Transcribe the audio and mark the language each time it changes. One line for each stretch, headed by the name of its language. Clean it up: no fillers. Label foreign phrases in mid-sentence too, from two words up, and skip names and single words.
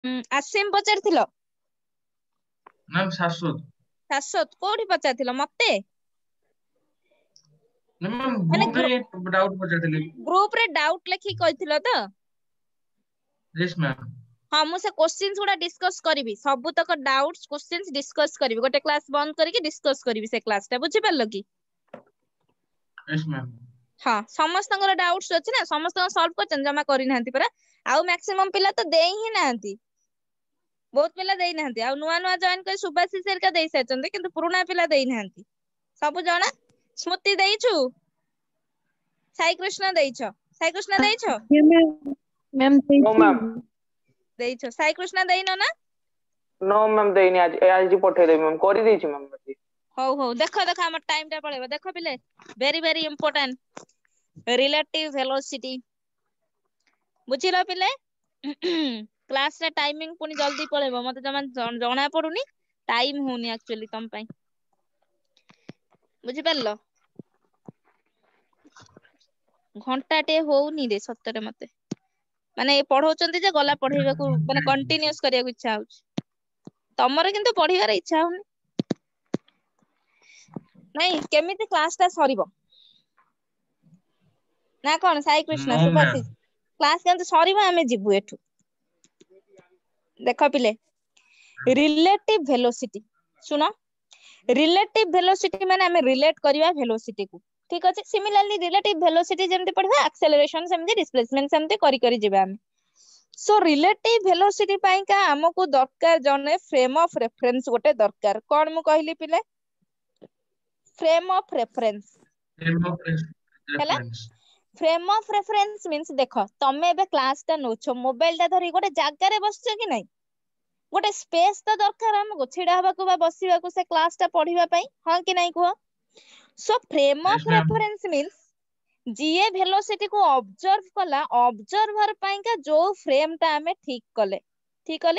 Odia: ଆସିମ ପଚାରିଥିଲ?
English: मैम शाश्वत
Odia: ଶାଶ୍ୱତ କୋଉଠି ପଚାରିଥିଲ ମତେ?
English: मैम
Odia: ମାନେ ଗ୍ରୁପ ରେ ଡାଉଟ ପଚାରିଥିଲେ ଗ୍ରୁପ ରେ ଡାଉଟ ଲେଖିକି କହିଥିଲ ତ?
English: yes ma'am
Odia: ହଁ ମୁଁ ସେ କ୍ୱେଶ୍ଚିନ୍ସ ଗୁଡା ଡିସ୍କସ କରିବି, ସବୁତକ
English: doubts questions discuss
Odia: କରିବି, ଗୋଟେ କ୍ଲାସ ବନ୍ଦ କରିକି ଡିସ୍କସ କରିବି ସେ କ୍ଲାସ ଟା, ବୁଝିପାରିଲ କି?
English: yes ma'am
Odia: ହଁ ସମସ୍ତଙ୍କର ଡାଉଟ୍ସ ଅଛି ନା, ସମସ୍ତଙ୍କ ସଲ୍ଭ କରିଛନ୍ତି, ଜମା କରିନାହାନ୍ତି ପରା। ଆଉ ମ୍ୟାକ୍ସିମମ୍ ପିଲା ତ ଦେଇ ହିଁ ନାହାନ୍ତି, ବହୁତ ପିଲା ଦେଇନାହାନ୍ତି। ଆଉ ନୂଆ ନୂଆ ଜଏନ କରି ସୁବାଶିଷ ହେରିକା ଦେଇ ସାରିଛନ୍ତି, କିନ୍ତୁ ପୁରୁଣା ପିଲା ଦେଇନାହାନ୍ତି। ସବୁ ଜଣା? ସ୍ମୃତି ଦେଇଛୁ? ସାଇ କୃଷ୍ଣ ଦେଇଛ? ସାଇ କୃଷ୍ଣ ଦେଇଛ?
English: मैम no ma'am
Odia: ଦେଇଛ। ସାଇ କୃଷ୍ଣ ଦେଇନ ନା? नो मैम देनी आज आज पठे दे मैम कर दी छी मैम ହଉ ହଉ, ଦେଖ ଦେଖ ଆମ ଟାଇମ ଟା ପଳେଇବ, ଦେଖ ପିଲେ,
English: very very important, relative velocity.
Odia: ବୁଝିଲ ପିଲେ? କ୍ଲାସ ରେ ଟାଇମିଂ ପୁଣି ଜଲ୍ଦି ପଳେଇବ, ମତେ ଜମା ଜଣା ପଡୁନି, ଟାଇମ ହଉନି ଆକ୍ଚୁଆଲି ତମ ପାଇଁ, ବୁଝିପାରିଲ? ଘଣ୍ଟାଟେ ହଉନି ରେ ସତରେ, ମତେ ମାନେ ପଢଉଛନ୍ତି ଯେ ଗଲା ପଢେଇବାକୁ, ମାନେ କଣ୍ଟିନ୍ୟୁଅସ କରିବାକୁ ଇଚ୍ଛା ହଉଛି। ତମର କିନ୍ତୁ ପଢିବାର ଇଚ୍ଛା ହଉନି। ନାଇଁ କେମିତି କ୍ଲାସ ଟା ସରିବ ନା କଣ? ସାଇ କୃଷ୍ଣ,
English: no ma'am
Odia: ସୁଭାଶିଷ, କ୍ଲାସ କେମିତି ସରିବ ଆମେ ଯିବୁ ଏଠୁ। ଦେଖ ପିଲେ,
English: relative velocity,
Odia: ଶୁଣ,
English: relative velocity
Odia: ମାନେ ଆମେ ରିଲେଟ କରିବା ଭେଲୋସିଟି କୁ, ଠିକ ଅଛି?
English: similarly relative velocity
Odia: ଯେମିତି ପଢିବା, ଆକ୍ସେଲରେସନ ସେମିତି, ଡିସପ୍ଲେସମେଣ୍ଟ ସେମିତି କରି କରି ଯିବା ଆମେ।
English: so relative velocity
Odia: ପାଇଁକା ଆମକୁ ଦରକାର ଜଣେ
English: frame of reference
Odia: ଗୋଟେ ଦରକାର। କଣ ମୁଁ କହିଲି ପିଲେ?
English: frame of reference frame of
Odia: ହେଲା।
English: रेफरेंस frame of reference means,
Odia: ଦେଖ ତମେ ଏବେ କ୍ଲାସ ଟା ନଉଛ, ମୋବାଇଲ ଟା ଧରି ଗୋଟେ ଜାଗାରେ ବସିଛ କି ନାଇଁ? ଗୋଟେ ସ୍ପେସ ତ ଦରକାର ଆମକୁ ଛିଡା ହବାକୁ ବା ବସିବାକୁ, ସେ କ୍ଲାସ ଟା ପଢିବା ପାଇଁ, ହଁ କି ନାଇଁ କୁହ?
English: so frame यस
Odia: ଅଫ
English: मैम reference means,
Odia: ଯିଏ ଭେଲୋସିଟି କୁ ଅବଜର୍ଭ କଲା, ଅବଜର୍ଭର ପାଇଁକା ଯୋଉ ଫ୍ରେମ ଟା ଆମେ ଠିକ କଲେ, ଠିକ କଲି।